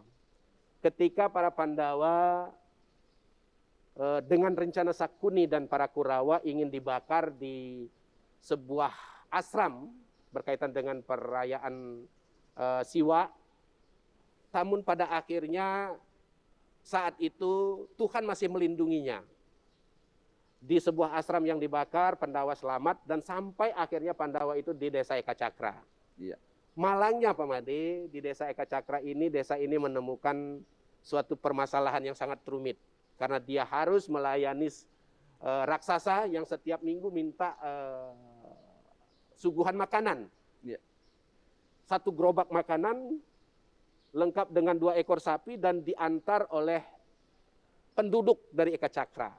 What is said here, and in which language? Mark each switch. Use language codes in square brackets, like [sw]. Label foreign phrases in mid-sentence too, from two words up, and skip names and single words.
[id] Ketika para Pandawa dengan rencana Sakuni dan para Kurawa ingin dibakar di sebuah ashram berkaitan dengan perayaan Siwa. Namun pada akhirnya saat itu Tuhan masih melindunginya. Di sebuah ashram yang dibakar, Pandawa selamat dan sampai akhirnya Pandawa itu di desa Eka Cakra. Malangnya Pak Made, di desa Eka Cakra ini, desa ini menemukan suatu permasalahan yang sangat rumit. Karena dia harus melayani raksasa yang setiap minggu minta suguhan makanan. Satu gerobak makanan lengkap dengan 2 ekor sapi dan diantar oleh penduduk dari Eka Cakra.